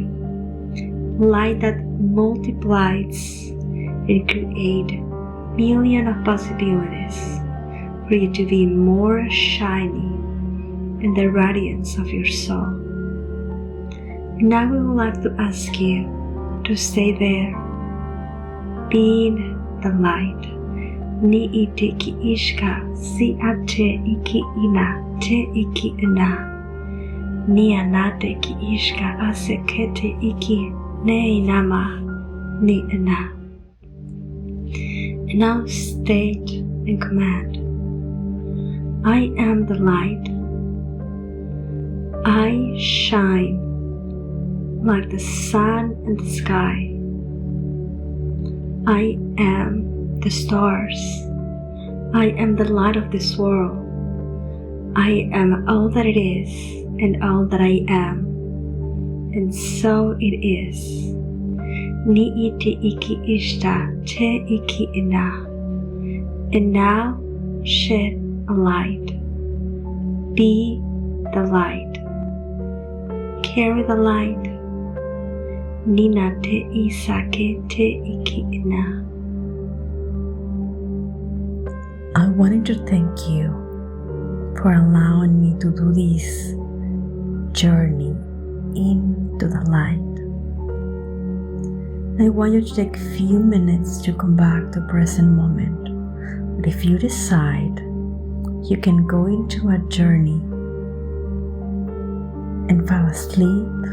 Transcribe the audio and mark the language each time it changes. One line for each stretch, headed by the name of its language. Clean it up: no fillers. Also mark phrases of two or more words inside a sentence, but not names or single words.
English: Light that multiplies and creates millions of possibilities for you to be more shiny in the radiance of your soul. And now we would like to ask you to stay there, being the light. Ni ite ki ishka si ate iki ina te iki ina. Ni anate ki ishka asekete iki ne inama ni ina. And now state and command. I am the light. I shine like the sun in the sky. I am the stars. I am the light of this world. I am all that it is and all that I am. And so it is. Ni iti iki ishta te iki ina. And now shed a light. Be the light. Carry the light. Nina te isake te iki ina. I wanted to thank you for allowing me to do this journey into the light. I want you to take a few minutes to come back to the present moment. But if you decide, you can go into a journey and fall asleep.